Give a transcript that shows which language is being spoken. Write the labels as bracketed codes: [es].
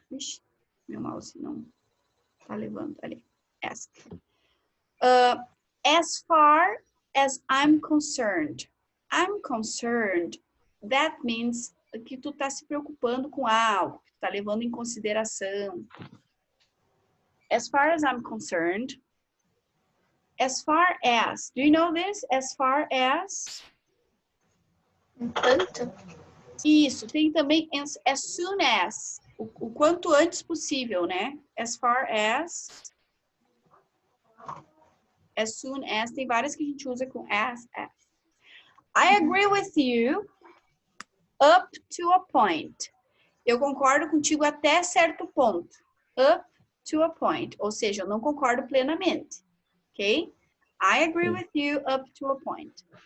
[pt] Ixi, meu mouse não tá levando ali. Ask. [en] As far as I'm concerned, that means [pt] que tu tá se preocupando com algo, que tu tá levando em consideração. [en] As far as I'm concerned, as far as, do you know this? As far as? [pt] Enquanto. Isso, tem também as soon as, o quanto antes possível, né? As far as. As soon as, tem várias que a gente usa com as. [en] I agree with you up to a point. [pt] Eu concordo contigo até certo ponto. [en] Up to a point. [pt] Ou seja, eu não concordo plenamente. Ok? [en] I agree with you up to a point.